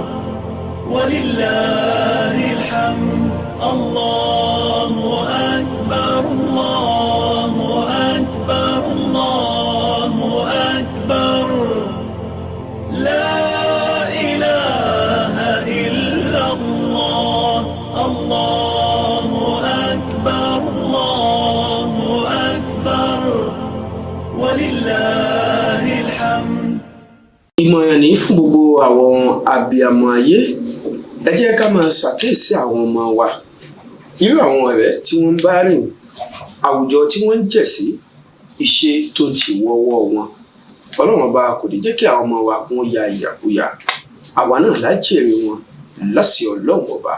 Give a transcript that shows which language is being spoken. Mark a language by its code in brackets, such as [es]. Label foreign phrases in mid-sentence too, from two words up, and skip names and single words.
[ar] ولله الحمد الله أكبر الله أكبر الله أكبر لا إله إلا الله الله أكبر الله أكبر ولله الحمد. [yo] ìmọ̀ràn ní fún gbogbo àwọn abiyamọ ayé, ẹ jẹ́ ká máa ṣàkíyèsí àwọn ọmọ wa, irú àwọn ọ̀rẹ́ tí wọ́n ń bá rìn, àwùjọ tí wọ́n ń jẹ̀ sí, ìṣe tó ń ti wọ́wọ́ wọn. Ọlọ́run ọba kò ní jẹ́ kí àwọn ọmọ wa kún ya ìyàkúyà, àwa náà lájèrè wọn láṣẹ Ọlọ́run ọba.